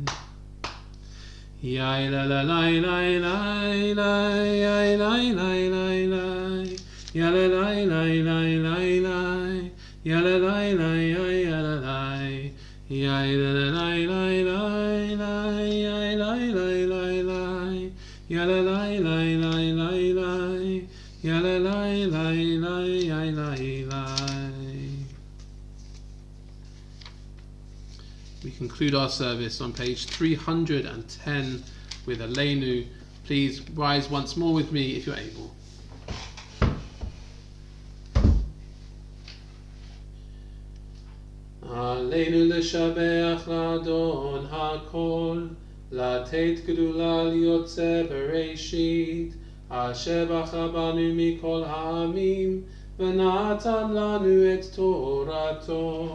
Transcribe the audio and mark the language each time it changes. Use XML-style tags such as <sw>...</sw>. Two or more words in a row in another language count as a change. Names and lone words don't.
<en>יאי לה לה לה לה לה לה, יאי לה לה לה לה, יאי לה לה לה לה לה, יאי לה לה לה לה, יאי לה לה לה לה לה, יאי לה לה לה לה. Ya la la la la la la, ya la la la la la la. We conclude our service on page 310 with Aleinu. Please rise once more with me if you're able.</en> <he>עלינו לשבח לאדון הכל, לתת גדולה ליוצא בראשית, אשר בחר בנו מכל העמים, ונתן לנו את תורתו,</he>